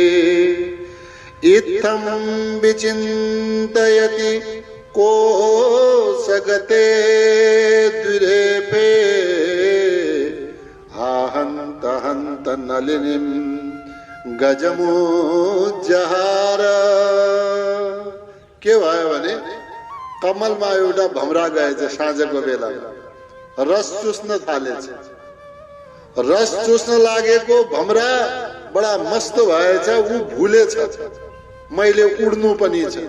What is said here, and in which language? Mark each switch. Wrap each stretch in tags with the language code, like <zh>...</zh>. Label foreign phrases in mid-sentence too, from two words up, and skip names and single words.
<sa>इत्थं विचिन्तयति कोशगते द्विरेफे आहन्त हन्त नलिनीं गजमुज्जहार।</sa> <ne>के भयो भने कमलमा एउटा भमरा गएछ साँझको बेलामा, रस चुस्न थालेछ। रस चुस्न लागेको भमरा बडा मस्त भएछ, ऊ भुलेछ मैले उड्नु पनि छ।</ne>